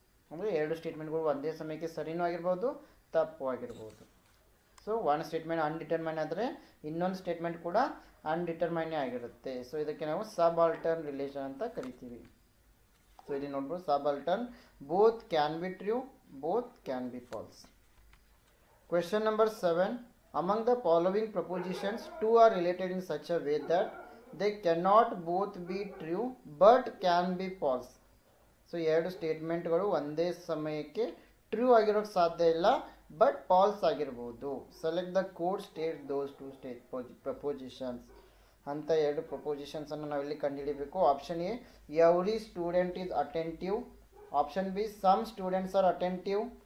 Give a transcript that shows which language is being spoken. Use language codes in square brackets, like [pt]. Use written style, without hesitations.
[kn] ಅಂದರೆ 2 ಸ್ಟೇಟ್ಮೆಂಟ್ಗಳು ಒಂದೇ ಸಮಯಕ್ಕೆ ಸರಿನೂ ಆಗಿರ್ಬೋದು, ತಪ್ಪು ಆಗಿರ್ಬೋದು. ಸೊ ಒನ್ ಸ್ಟೇಟ್ಮೆಂಟ್ ಅನ್ಡಿಟರ್ಮೈನ್ ಆದರೆ ಇನ್ನೊಂದು ಸ್ಟೇಟ್ಮೆಂಟ್ ಕೂಡ ಅನ್ಡಿಟರ್ಮೈನೇ ಆಗಿರುತ್ತೆ. ಸೊ ಇದಕ್ಕೆ ನಾವು ಸಬಾಲ್ಟರ್ನ್ ರಿಲೇಷನ್ ಅಂತ ಕರಿತೀವಿ. ಸೊ ಇಲ್ಲಿ ನೋಡ್ಬೋದು subaltern [en] Both can be true, both can be false. Question number 7. Among the following propositions, two are related in such a way that they cannot both be true but can be false. [kn] So 2 ಸ್ಟೇಟ್ಮೆಂಟ್ಗಳು ಒಂದೇ ಸಮಯಕ್ಕೆ true ಆಗಿರೋಕ್ಕೆ ಸಾಧ್ಯ ಇಲ್ಲ, but falls ಆಗಿರ್ಬೋದು. [en] select the code state those 2 propositions [kn] ಅಂತ 2 ಪ್ರಪೋಸಿಷನ್ಸನ್ನು ನಾವಿಲ್ಲಿ ಕಂಡುಹಿಡಿಬೇಕು. [en] Option A every student is attentive. Option B some students are attentive.